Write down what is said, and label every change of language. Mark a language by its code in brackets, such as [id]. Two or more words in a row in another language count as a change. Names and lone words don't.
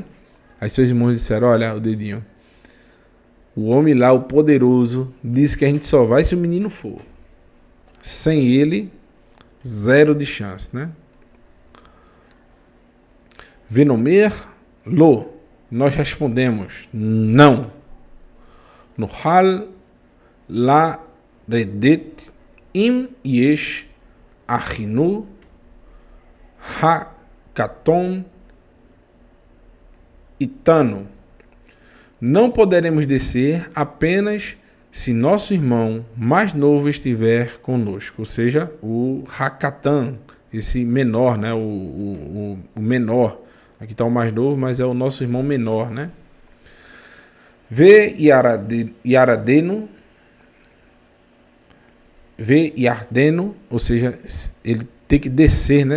[pt] Aí seus irmãos disseram, olha o dedinho, o homem lá, o poderoso, disse que a gente só vai se o menino for. Sem ele, zero de chance, né? [he] ונאמר, לא, [pt] nós respondemos, não. [he] נוכל לרדת אם יש אחינו הקטן איתנו. [pt] Não poderemos descer apenas se nosso irmão mais novo estiver conosco. Ou seja, o Hakatan, esse menor, né? O menor. Aqui está o mais novo, mas é o nosso irmão menor, né? [he] וירדנו, [pt] ou seja, ele tem que descer, né?